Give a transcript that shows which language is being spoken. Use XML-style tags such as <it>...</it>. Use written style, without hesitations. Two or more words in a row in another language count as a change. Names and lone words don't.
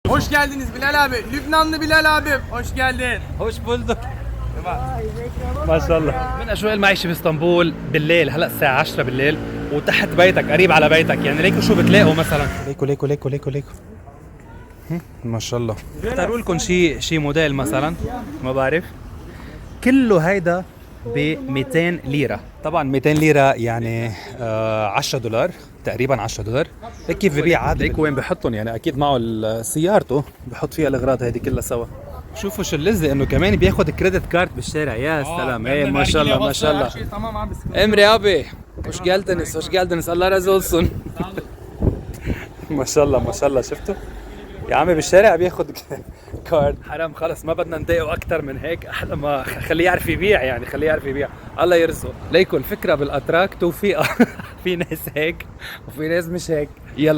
<tr>Hoş geldiniz Bilal abi. Lübnanlı Bilal abim. Hoş geldin. Hoş bulduk.</tr> <ar>ما شاء الله. من اجواء المعيشه باسطنبول بالليل، هلا الساعه 10 بالليل وتحت بيتك قريب على بيتك، يعني ليكوا شو بتلاقوا مثلا؟ ليكوا ما شاء الله. اختاروا لكم شيء موديل مثلا، ما بعرف. كله هيدا ب 200 ليره. طبعا 200 ليره يعني 10 دولار تقريبا، 10 دولار. هيك كيف ببيع عادي. ليك وين بحطهم، يعني اكيد معه سيارته بحط فيها الاغراض هيدي كلها سوا. شوفوا شو اللذة انه كمان بياخد</ar> <en>credit card</en> <ar>بالشارع. يا سلام. ايه ما شاء الله ما شاء الله.</ar> <tr>امري ابي hoş geldiniz الله razı olsun.</tr> <ar>ما شاء الله ما شاء الله. شفتوا يا عمي بالشارع بياخد كارد. حرام خلص ما بدنا نضايقه اكثر من هيك. احلى ما خليه يعرف يبيع، يعني خليه يعرف يبيع. الله يرزقه. ليكن الفكره بالاتراك توفيقه. في ناس هيك وفي ناس مش هيك. يلا görüşürüz.</ar>